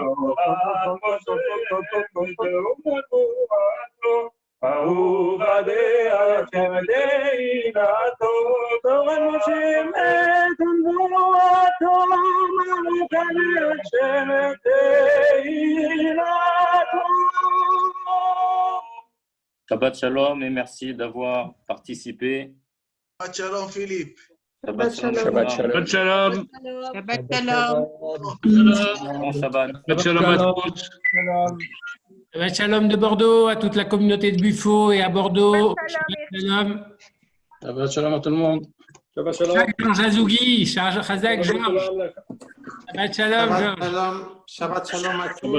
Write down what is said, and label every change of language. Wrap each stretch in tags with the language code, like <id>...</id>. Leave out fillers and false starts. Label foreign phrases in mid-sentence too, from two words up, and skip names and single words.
<he>ברוך עדי השם תהילתו, תורת משה מת ונבואתו, ברוך עדי השם תהילתו. שבת שלום</he> <fr>et merci d'avoir participé.</fr> <he>Shabbat Shalom, Philippe. שבת שלום. שבת שלום. שבת שלום.</he> <fr>Bon Shabbat.</fr> <he>שבת שלום</he> <fr>à tous.</fr> <he>שבת שלום</he> <fr>de Bordeaux, à toute la communauté de Buffo et à Bordeaux.</fr> <he>שבת שלום. שבת שלום</he> <fr>à tout le monde.</fr> <he>שבת שלום. Jean Jazougui, Chazak Georges. שבת שלום, Georges. שבת שלום</he> <fr>à tous.</fr>